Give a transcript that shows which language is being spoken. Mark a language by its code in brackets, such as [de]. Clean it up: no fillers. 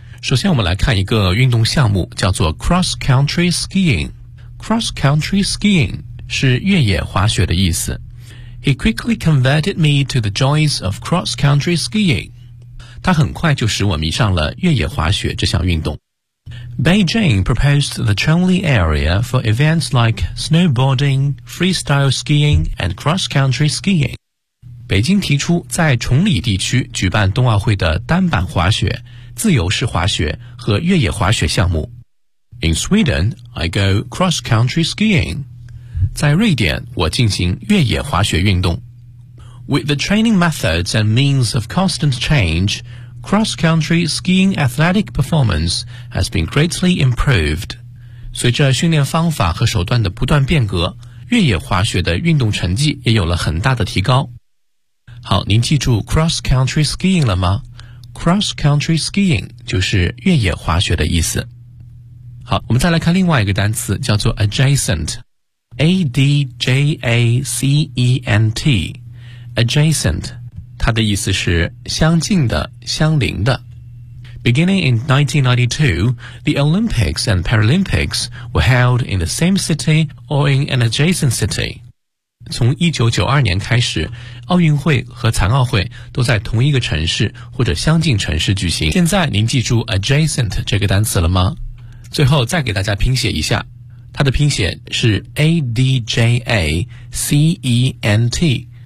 [zh] 首先我们来看一个运动项目，叫做 Cross Country Skiing。 Cross Country Skiing 是越野滑雪的意思。 [en] He quickly converted me to the joys of Cross Country Skiing。 [zh] 他很快就使我迷上了越野滑雪这项运动。 [en] Beijing proposed the Chongli area for events like snowboarding, freestyle skiing, and cross-country skiing. [zh] 北京提出在崇礼地区举办冬奥会的单板滑雪、自由式滑雪和越野滑雪项目。 [en] In Sweden, I go cross-country skiing. [zh] 在瑞典，我进行越野滑雪运动。 [en] With the training methods and means of constant change, cross-country skiing athletic performance has been greatly improved. [zh] 随着训练方法和手段的不断变革，越野滑雪的运动成绩也有了很大的提高。好，您记住 cross-country skiing 了吗？cross-country skiing 就是越野滑雪的意思。好，我们再来看另外一个单词，叫做 adjacent。A-D-J-A-C-E-N-T。 Adjacent, 它的意思是相近的、相邻的。 [en] Beginning in 1992, the Olympics and Paralympics were held in the same city or in an adjacent city. [zh] 从1992年开始，奥运会和残奥会都在同一个城市或者相近城市举行。现在您记住 adjacent 这个单词了吗？最后再给大家拼写一下，它的拼写是 A-D-J-A-C-E-N-T。